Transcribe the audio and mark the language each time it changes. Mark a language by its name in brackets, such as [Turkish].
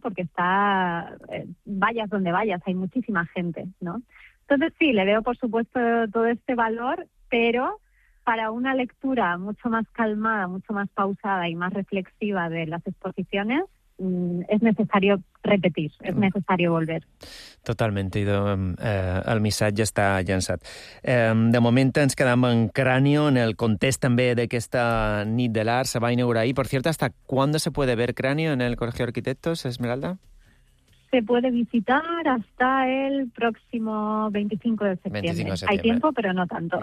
[Spanish] Porque está, vayas donde vayas, hay muchísima gente, ¿no? Entonces sí, le veo por supuesto todo este valor, pero para una lectura mucho más calmada, mucho más pausada y más reflexiva de las exposiciones, es necesario repetir, es necesario volver. [Catalan] Totalmente, el missatge està llançat. De moment ens quedem en Cráneo, en el context també d'aquesta Nit de l'Art, se va inaugurar ahir. [Spanish] Por cierto, ¿hasta cuándo se puede ver Cráneo en el Colegio de Arquitectos, Esmeralda? Se puede visitar hasta el próximo 25 de septiembre. 25 de septiembre. Hay tiempo, pero no tanto.